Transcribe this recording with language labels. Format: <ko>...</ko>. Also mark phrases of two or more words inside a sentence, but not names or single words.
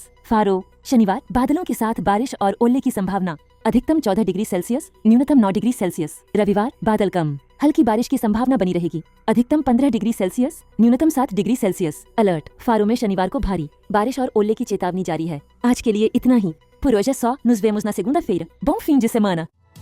<hi>फारो शनिवार बादलों के साथ बारिश और ओले की संभावना, अधिकतम 14</hi> <en>degree Celsius,</en> <hi>न्यूनतम 9</hi> <en>degree Celsius.</en> <hi>रविवार बादल कम, हल्की बारिश की संभावना बनी रहेगी, अधिकतम 15</hi> <en>degree Celsius,</en> <hi>न्यूनतम 7</hi> <en>degree Celsius.</en> <hi>अलर्ट: फारो में शनिवार को भारी बारिश और ओले की चेतावनी जारी है। आज के लिए इतना ही।</hi> <pt>Por hoje é só. Nos vemos na segunda-feira. Bom fim de semana!</pt>